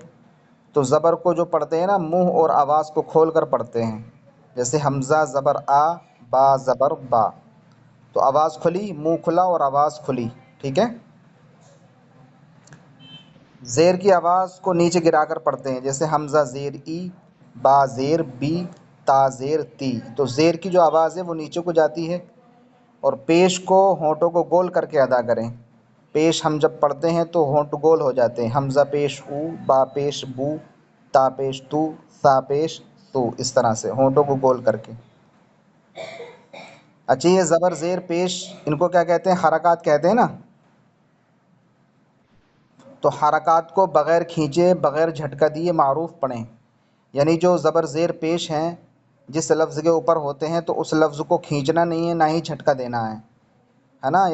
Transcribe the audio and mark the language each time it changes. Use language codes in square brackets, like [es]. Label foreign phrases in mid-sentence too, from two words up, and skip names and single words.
[ur] تو زبر کو جو پڑھتے ہیں نا منہ اور آواز کو کھول کر پڑھتے ہیں، جیسے حمزہ زبر آ، با زبر با، تو آواز کھلی، منہ کھلا اور آواز کھلی، ٹھیک ہے۔ زیر کی آواز کو نیچے گرا کر پڑھتے ہیں، جیسے حمزہ زیر ای، با زیر بی، تا زیر تی۔ تو زیر کی جو آواز ہے وہ نیچے کو جاتی ہے، اور پیش کو ہونٹوں کو گول کر کے ادا کریں۔ پیش ہم جب پڑھتے ہیں تو ہونٹ گول ہو جاتے ہیں، حمزہ پیش او، با پیش بو، تا پیش تو، سا پیش تو، اس طرح سے ہونٹوں کو گول کر کے۔ اچھا، یہ زبر زیر پیش ان کو کیا کہتے ہیں؟ حرکات کہتے ہیں نا۔ تو حرکات کو بغیر کھینچے بغیر جھٹکا دیے معروف پڑھیں، یعنی جو زبر زیر پیش ہیں جس لفظ کے اوپر ہوتے ہیں تو اس لفظ کو کھینچنا نہیں ہے، نہ ہی جھٹکا دینا ہے نا۔